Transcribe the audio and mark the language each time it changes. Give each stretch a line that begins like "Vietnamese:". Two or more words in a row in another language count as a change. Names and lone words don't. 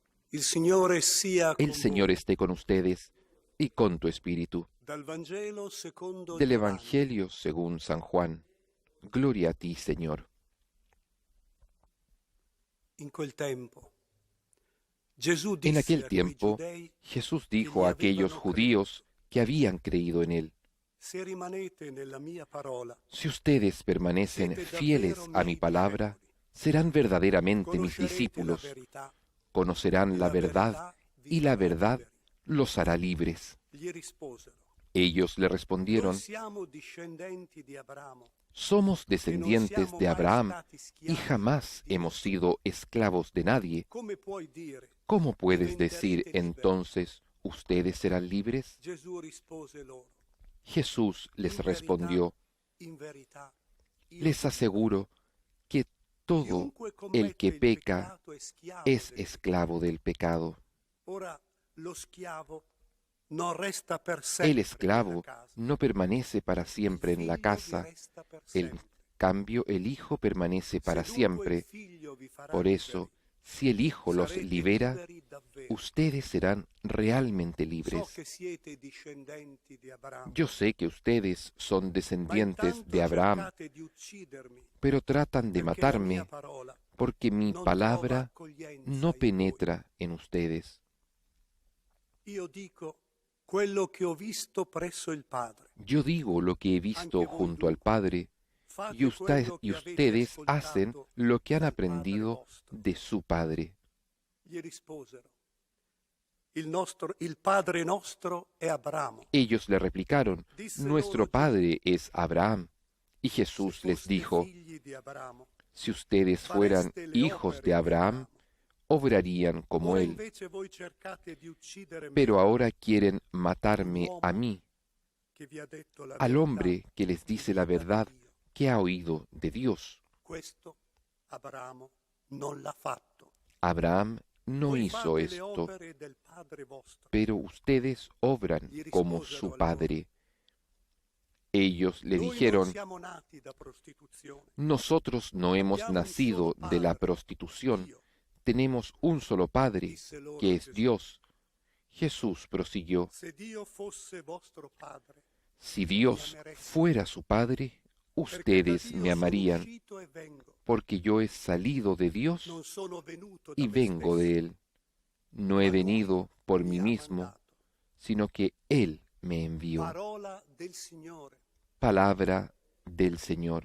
Italian: Il Signore sia
Spanish: El
Italian: con
Spanish: Señor
Italian: voi.
Spanish: esté con ustedes y con tu espíritu.
Italian: Dal Vangelo secondo
Spanish: Del
Italian: Giovanni.
Spanish: Evangelio según San Juan. Gloria a ti, Señor.
Italian: In quel tempo Gesù
Spanish: En
Italian: disse
Spanish: aquel
Italian: a quei
Spanish: tiempo,
Italian: giudei
Spanish: Jesús
Italian: che
Spanish: dijo
Italian: gli
Spanish: a aquellos
Italian: avevano creduto:
Spanish: judíos que habían creído en Él:
Italian: se rimanete nella mia parola,
Spanish: si ustedes permanecen
Italian: siete davvero
Spanish: fieles a mi
Italian: miei
Spanish: palabra,
Italian: discepoli
Spanish: serán
Italian: e
Spanish: verdaderamente mis
Italian: conoscerete la
Spanish: discípulos,
Italian: verità e
Spanish: conocerán la
Italian: la
Spanish: verdad,
Italian: verità vi
Spanish: y la
Italian: farà
Spanish: verdad
Italian: liberi.
Spanish: los hará libres.
Italian: Gli risposero:
Spanish: Ellos le
Italian: noi
Spanish: respondieron:
Italian: siamo discendenti di Abramo
Spanish: somos
Italian: e non
Spanish: descendientes
Italian: siamo
Spanish: de
Italian: mai
Spanish: Abraham
Italian: stati
Spanish: y
Italian: schiavi
Spanish: jamás
Italian: di
Spanish: hemos
Italian: nessuno.
Spanish: sido esclavos de nadie.
Italian: Come puoi dire
Spanish: ¿Cómo puedes decir
Italian: diventerete liberi?
Spanish: entonces ustedes serán libres?
Italian: Gesù rispose loro:
Spanish: Jesús les respondió:
Italian: in verità, io
Spanish: les
Italian: vi dico,
Spanish: aseguro que todo
Italian: chiunque
Spanish: el
Italian: commette
Spanish: que
Italian: il
Spanish: peca
Italian: peccato è schiavo
Spanish: es
Italian: del
Spanish: esclavo
Italian: peccato.
Spanish: del pecado.
Italian: Ora lo schiavo non resta per
Spanish: El
Italian: sempre nella
Spanish: esclavo
Italian: casa,
Spanish: no permanece para
Italian: il
Spanish: siempre en la
Italian: figlio vi
Spanish: casa,
Italian: resta per
Spanish: en
Italian: sempre.
Spanish: cambio el Hijo permanece
Italian: Se
Spanish: para
Italian: dunque il
Spanish: siempre.
Italian: figlio vi farà
Spanish: Por
Italian: liberi,
Spanish: eso, si el Hijo los
Italian: sarete
Spanish: libera,
Italian: liberi davvero.
Spanish: ustedes serán realmente
Italian: So
Spanish: libres.
Italian: che siete discendenti di Abramo,
Spanish: Yo sé que ustedes son
Italian: ma
Spanish: descendientes
Italian: intanto
Spanish: de Abraham,
Italian: cercate di uccidermi,
Spanish: pero tratan de
Italian: perché la mia
Spanish: matarme
Italian: parola
Spanish: porque mi
Italian: non trova
Spanish: palabra
Italian: accoglienza
Spanish: no
Italian: in voi.
Spanish: penetra en ustedes.
Italian: Io dico quello che ho visto presso il Padre.
Spanish: Yo digo lo que he
Italian: Anche
Spanish: visto
Italian: voi
Spanish: junto al
Italian: dunque
Spanish: Padre, y,
Italian: fate quello
Spanish: y
Italian: che avete
Spanish: ustedes hacen
Italian: ascoltato
Spanish: lo que han
Italian: dal Padre
Spanish: aprendido
Italian: vostro.
Spanish: de su Padre.
Italian: Gli risposero: il Padre nostro è Abramo.
Spanish: Ellos le replicaron:
Italian: Disse
Spanish: nuestro
Italian: loro Gesù:
Spanish: Padre es Abraham. Y
Italian: se
Spanish: Jesús les
Italian: foste
Spanish: dijo:
Italian: figli di Abramo,
Spanish: si ustedes fueran
Italian: fareste le
Spanish: hijos de
Italian: opere di
Spanish: Abraham,
Italian: Abramo.
Spanish: obrarían como
Italian: Ora
Spanish: él.
Italian: invece voi cercate di uccidermi a
Spanish: Pero
Italian: me,
Spanish: ahora quieren
Italian: un
Spanish: matarme a
Italian: uomo
Spanish: mí,
Italian: che vi ha detto la
Spanish: al
Italian: verità
Spanish: hombre que les
Italian: che
Spanish: dice la
Italian: udiva da
Spanish: verdad
Italian: Dio.
Spanish: que ha oído de Dios.
Italian: Questo Abramo non l'ha fatto.
Spanish: Abraham no
Italian: Voi
Spanish: hizo
Italian: fate le
Spanish: esto,
Italian: opere del Padre vostro.
Spanish: pero ustedes obran
Italian: Gli
Spanish: como
Italian: risposero
Spanish: su
Italian: allora:
Spanish: padre. Ellos le
Italian: noi non
Spanish: dijeron:
Italian: siamo nati da prostituzione.
Spanish: nosotros no hemos
Italian: Abbiamo un solo
Spanish: nacido de la
Italian: padre,
Spanish: prostitución,
Italian: Dio.
Spanish: tenemos un solo Padre,
Italian: Disse loro
Spanish: que es
Italian: Gesù:
Spanish: Dios. Jesús prosiguió:
Italian: se Dio fosse vostro padre,
Spanish: si
Italian: mi
Spanish: Dios
Italian: amereste,
Spanish: fuera su Padre,
Italian: perché da
Spanish: ustedes
Italian: Dio
Spanish: me
Italian: sono
Spanish: amarían,
Italian: uscito e vengo.
Spanish: porque yo he salido de Dios
Italian: Non sono venuto da
Spanish: y
Italian: me
Spanish: vengo
Italian: stesso,
Spanish: de Él. No he
Italian: ma Lui
Spanish: venido por
Italian: mi
Spanish: mí
Italian: ha
Spanish: mismo,
Italian: mandato.
Spanish: sino que Él me envió.
Italian: Parola del Signore.
Spanish: Palabra del Señor.